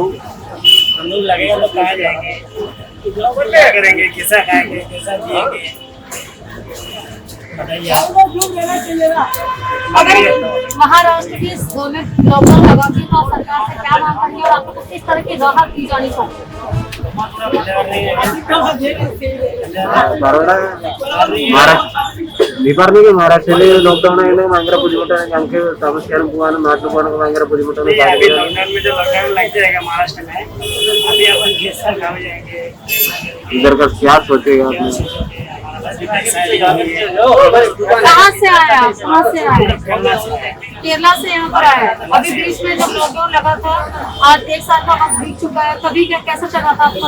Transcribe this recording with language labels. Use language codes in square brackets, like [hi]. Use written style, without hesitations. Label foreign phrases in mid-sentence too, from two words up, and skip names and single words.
[hi] हम लोग लगेगा तो कहाँ जाएंगे, क्या करेंगे, कैसा खाएंगे, कैसा जिएंगे, बताइए आप। अगर महाराष्ट्र की गवर्नमेंट लॉकडाउन लगाती है तो आप सरकार से क्या मांग करेंगे और आपको किस तरह की राहत दी जानी चाहिए? [ml] മഹാരാഷ്ട്രയില് ലോക്ക്ഡൌൺ ആയതിന് ഭയങ്കര ബുദ്ധിമുട്ടാണ്. ഞങ്ങൾക്ക് താമസിക്കാനും പോകാനും നാട്ടിൽ പോകാനൊക്കെ ഭയങ്കര ബുദ്ധിമുട്ടാണ്. [hi] अभी लॉकडाउन में जो लॉकडाउन लग जाएगा महाराष्ट्र में, अभी अपन कैसा खाओ जाएंगे, इधर का क्या सोचेगा आपने? कहाँ से आए आप? कहाँ से आए? केरला से यहाँ पर आए। अभी बीच में जब लॉकडाउन लगा था, आज 1 साल का वक्त बीत चुका है, तभी कैसा चला था आपका?